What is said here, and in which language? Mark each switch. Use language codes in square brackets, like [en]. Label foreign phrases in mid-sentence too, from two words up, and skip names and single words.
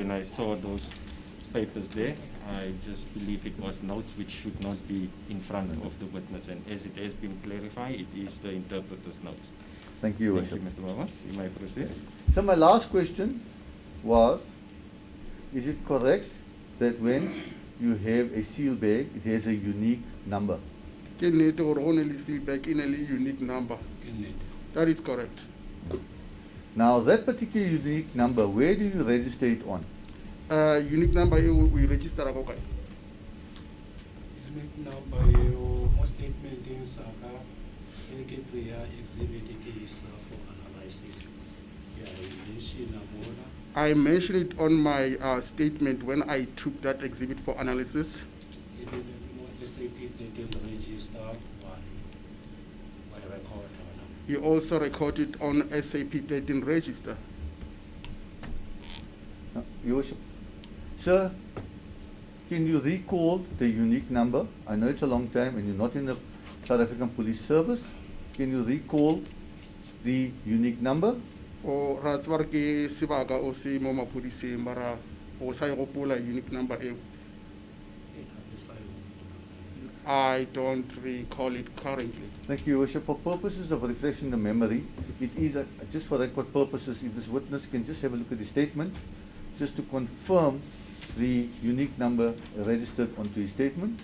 [en] when I saw those papers there, I just believe it was notes which should not be in front of the witness, and as it has been clarified, it is the interpreter's notes. Thank you, Thank Worship. you, Mr. Baba. You may proceed. So my last question was, is it correct that when you have a seal bag, it has a unique number? [tn] Ke nnete gore go ne le seatback e ne le [en] unique number. That is correct. Now that particular unique number, where do you register it on? Unique number we register [tn] go kae? [en] Unique number [tn] eo mo statementeng sa ka e ke tseya exhibit ke isa [en] for analysis. [tn] Ya mention mona. [en] I mentioned it on my statement when I took that exhibit for analysis. [tn] E le mo SAP [en] detail register [tn] one by record ona. [en] He also recorded on SAP 13 register. Your Worship. Sir, can you recall the unique number? I know it's a long time and you're not in the South African Police Service. Can you recall the unique number? [tn] O ra tswa ke sebaka o se mo maphodiseng mara o sa e gopola [en] unique number [tn] eo. [en] I don't recall it currently. Thank you, Your Worship. For purposes of refreshing the memory, it is just for record purposes, if this witness can just have a look at the statement, just to confirm the unique number registered onto his statement.